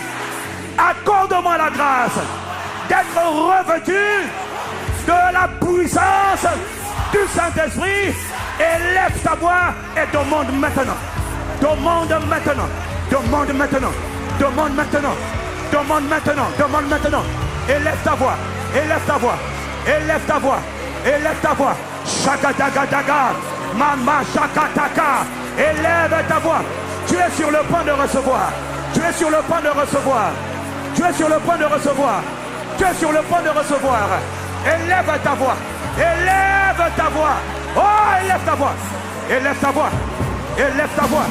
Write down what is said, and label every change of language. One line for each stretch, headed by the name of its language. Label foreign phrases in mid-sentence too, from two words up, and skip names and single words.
French: Accorde-moi la grâce d'être revêtu de la puissance du Saint-Esprit. Élève ta voix et demande maintenant. Demande maintenant. Demande maintenant. Demande maintenant. Demande maintenant. Demande maintenant. Élève ta voix. Élève ta voix. Élève ta voix. Élève ta voix. Shakadagadaga. Mama shakataka. Élève ta voix. Tu es sur le point de recevoir. Tu es sur le point de recevoir. Tu es sur le point de recevoir. Tu es sur le point de recevoir. Élève ta voix. Élève ta voix. Oh, élève ta voix. Élève ta voix. Élève ta voix.